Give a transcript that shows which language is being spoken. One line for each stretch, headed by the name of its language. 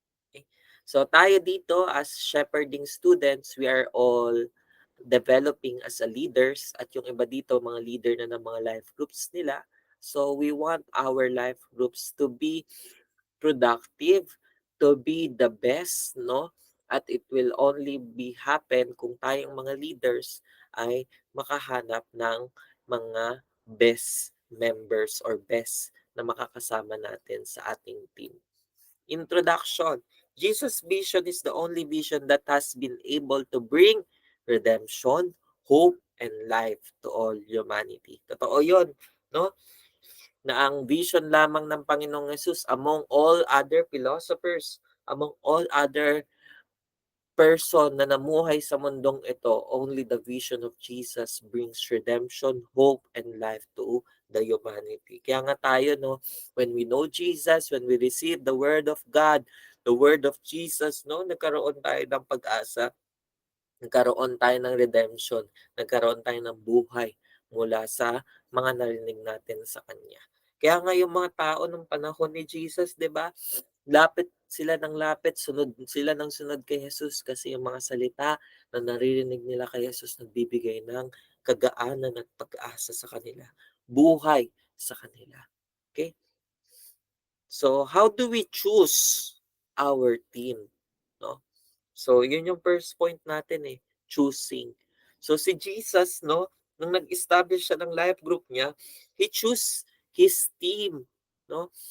English: Okay?
Filipino: So tayo dito
English: as shepherding students, we are all developing as a leaders
Filipino: at yung iba dito mga leader na ng mga life groups nila.
English: So we want our life groups to be productive, to be the best, no?
Filipino: At
English: it will only be happen
Filipino: kung tayong mga leaders ay makahanap ng mga
English: best members or best
Filipino: na makakasama natin sa ating team.
English: Introduction. Jesus' vision is the only vision that has been able to bring redemption, hope, and life to all humanity.
Filipino: Totoo yun, no? Na ang vision lamang ng Panginoong Yesus
English: among all other philosophers, among all other person
Filipino: na namuhay sa mundong ito,
English: only the vision of Jesus brings redemption, hope, and life to the humanity.
Filipino: Kaya nga tayo, no,
English: when we know Jesus, when we receive the Word of God, the Word of Jesus,
Filipino: no, nagkaroon tayo ng pag-asa, nagkaroon tayo ng redemption, nagkaroon tayo ng buhay mula sa mga narinig natin sa Kanya. Kaya nga yung mga tao ng panahon ni Jesus, di ba, lapit sila ng lapit, sunod sila ng sunod kay Jesus kasi yung mga salita na naririnig nila kay Jesus nagbibigay ng kagaanan at pag-asa sa kanila. Buhay sa kanila. Okay?
English: So, how do we choose our team? No?
Filipino: So, yun yung first point natin choosing. So, si Jesus, no, nung nag-establish siya ng life group niya,
English: he chose his team,
Filipino: no?